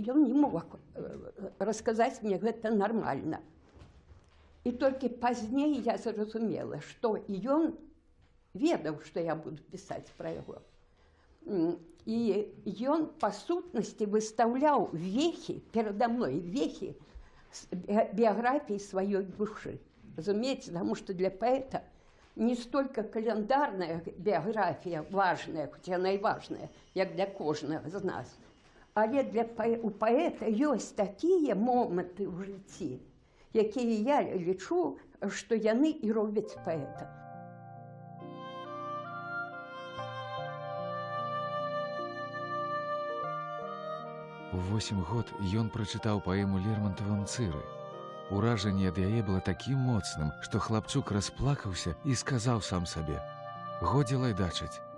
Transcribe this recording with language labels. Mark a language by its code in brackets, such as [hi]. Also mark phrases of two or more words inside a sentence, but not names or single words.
[be] Ён не мог расказаць мне гэта нармальна. І толькі пазней я зразумела, што ён ведаў, што я буду пісаць пра яго. І ён, па сутнасці, выстаўляў вехі, перада мной вехі [ru] биографии своей души. Разумеется, потому что для поэта не столько календарная биография важная, хоть она и важная, как для кожного из нас, але у поэта есть такие моменты в житті, [be] якія я лічу, что яны и робяць поэта. У 8 год ён прачытаў паэму Лермонтавым «Цыры». Уражанне ад яе было такім моцным, што хлапчук расплакаўся і сказаў сам сабе: «Годзе лайдачыць.